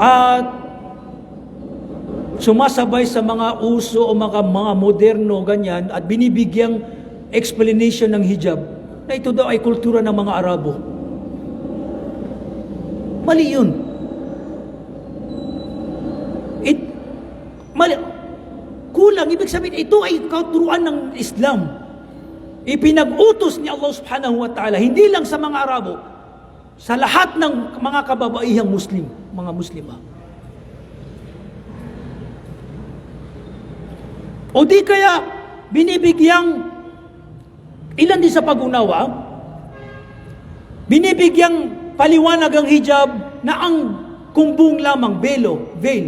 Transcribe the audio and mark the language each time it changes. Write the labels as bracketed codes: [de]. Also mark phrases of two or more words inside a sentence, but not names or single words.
[tl] At sumasabay sa mga uso o mga moderno, ganyan, at binibigyang explanation ng hijab, na ito daw ay kultura ng mga Arabo. Mali yun. Mali. Kulang. Ibig sabihin, ito ay katuruan ng Islam. Ipinag-utos ni Allah [ar] سبحانه وتعالى, [tl] hindi lang sa mga Arabo, sa lahat ng mga kababaihang Muslim, mga Muslima. O di kaya, binibigyang, ilan din sa pag-unawa, binibigyang paliwanag ang hijab na ang kumbong lamang, veil.